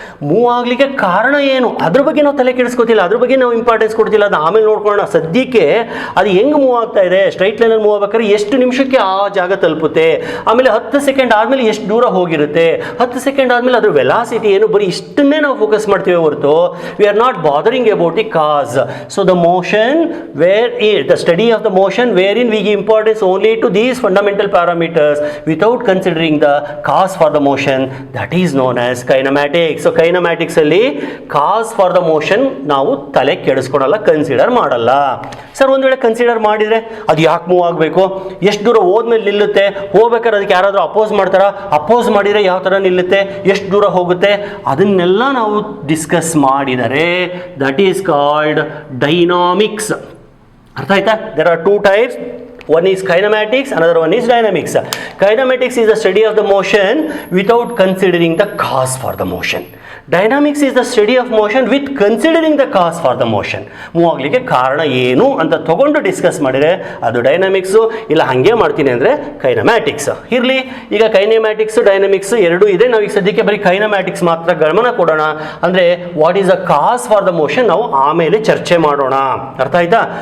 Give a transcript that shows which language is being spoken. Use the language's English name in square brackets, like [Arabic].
[Kannada] Move ಆಗಲಿಕ್ಕೆ ಕಾರಣ ಏನು ಅದ್ರ ಬಗ್ಗೆ ನಾವು ತಲೆ ಕೆಡಿಸ್ಕೋತಿಲ್ಲ, ಅದ್ರ ಬಗ್ಗೆ ನಾವು ಇಂಪಾರ್ಟೆನ್ಸ್ ಕೊಡ್ತಿಲ್ಲ, ಅದು ಆಮೇಲೆ ನೋಡ್ಕೊಳ್ಳೋಣ. ಸದ್ಯಕ್ಕೆ ಅದು ಹೆಂಗೆ ಮೂವ್ ಆಗ್ತಾ ಇದೆ, ಸ್ಟ್ರೈಟ್ ಲೈನಲ್ಲಿ ಮೂವ್ ಆಗ್ಬೇಕಾದ್ರೆ ಎಷ್ಟು ನಿಮಿಷಕ್ಕೆ ಆ ಜಾಗ ತಲುಪುತ್ತೆ, ಆಮೇಲೆ 10 ಸೆಕೆಂಡ್ ಆದಮೇಲೆ ಎಷ್ಟು ದೂರ ಹೋಗಿರುತ್ತೆ, 10 ಸೆಕೆಂಡ್ ಆದಮೇಲೆ ಅದ್ರ ವೆಲಾಸಿಟಿ ಏನು, ಬರೀ ಇಷ್ಟನ್ನೇ ನಾವು ಫೋಕಸ್ ಮಾಡ್ತೀವಿ ಹೊರತು [English] We are not bothering about the cause. So the motion the study of the motion wherein we give importance only to these fundamental parameters without considering the cause for the motion, that is known as kinematics. [Kannada] So kinematics ಅಲ್ಲಿ [English] cause for the motion [Kannada] ನಾವು ತಲೆ ಕೆಡಿಸ್ಕೊಳಲ್ಲ, consider ಮಾಡಲ್ಲ. Sir ಒಂದು ವೇಳೆ consider ಮಾಡಿದರೆ ಅದು ಯಾಕೆ move ಆಗಬೇಕು, ಎಷ್ಟು ದೂರ ಹೋದ್ಮೇಲೆ ನಿಲ್ಲುತ್ತೆ, ಹೋಗ್ಬೇಕಾದ್ರೆ ಅದಕ್ಕೆ ಯಾರಾದರೂ ಅಪೋಸ್ ಮಾಡ್ತಾರಾ, ಅಪೋಸ್ ಮಾಡಿದರೆ ಯಾವ ಥರ ನಿಲ್ಲುತ್ತೆ, ಎಷ್ಟು ದೂರ ಹೋಗುತ್ತೆ, ಅದನ್ನೆಲ್ಲ ನಾವು ಡಿಸ್ಕಸ್ ಮಾಡಿದರೆ [English] That is called dynamics. [Kannada] ಅರ್ಥ ಆಯ್ತಾ? [English] There are 2 types. One is kinematics, another one is dynamics. Kinematics is the study of the motion without considering the cause for the motion. Dynamics is the study of motion with considering the cause for the motion. [Kannada] Move ಆಗಲಿಕ್ಕೆ ಕಾರಣ ಏನು ಅಂತ ತಗೊಂಡು discuss ಮಾಡಿದರೆ ಅದು ಡೈನಾಮಿಕ್ಸು, ಇಲ್ಲ ಹಾಗೆ ಮಾಡ್ತೀನಿ ಅಂದರೆ ಕೈನಮ್ಯಾಟಿಕ್ಸ್. ಇರಲಿ, ಈಗ ಕೈನಮ್ಯಾಟಿಕ್ಸ್ ಡೈನಾಮಿಕ್ಸ್ ಎರಡೂ ಇದೆ. ನಾವು ಈಗ ಸದ್ಯಕ್ಕೆ ಬರೀ ಕೈನಮ್ಯಾಟಿಕ್ಸ್ ಮಾತ್ರ ಗಮನ ಕೊಡೋಣ. ಅಂದರೆ [English] what is the cause for the motion [Kannada] ನಾವು ಆಮೇಲೆ ಚರ್ಚೆ ಮಾಡೋಣ. ಅರ್ಥ ಆಯ್ತಾ?